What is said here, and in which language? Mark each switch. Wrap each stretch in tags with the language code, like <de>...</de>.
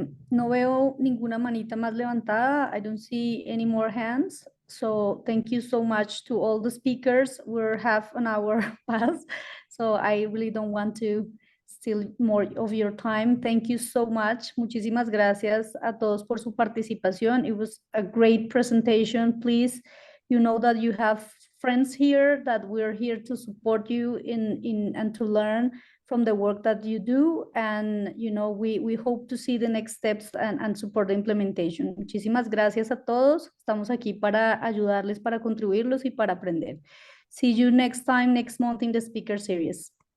<es>No veo ninguna manita más levantada.</es> <en>I don't see any more hands. So thank you so much to all the speakers. We're half an hour past, so I really don't want to steal more of your time. Thank you so much.</en> <es>Muchísimas gracias a todos por su participación.</es> <en>It was a great presentation. Please, you know that you have friends here, that we're here to support you and to learn from the work that you do, and you know, we hope to see the next steps and support the implementation.</en> <es>Muchísimas gracias a todos. Estamos aquí para ayudarles, para contribuirlos y para aprender.</es> <en>See you next time, next month in the speaker series.</en>